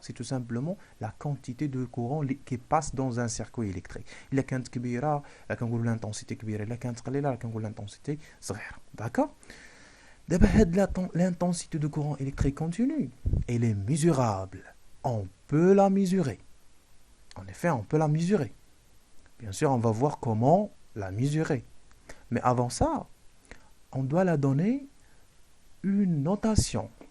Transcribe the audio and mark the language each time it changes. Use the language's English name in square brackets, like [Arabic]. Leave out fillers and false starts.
[French] C'est tout simplement la quantité de courant qui passe dans un circuit électrique. [Arabic] إلا كانت كبيرة كنقولوا l'intensité كبيرة، إلا كانت قليلة كنقولوا l'intensité صغيرة. [French] D'accord? [Arabic] دابا هاد [French] l'intensité de courant électrique continue, elle est mesurable. On peut la mesurer. En effet, on peut la mesurer. Bien sûr, on va voir comment la mesurer. Mais avant ça, on doit la donner une notation.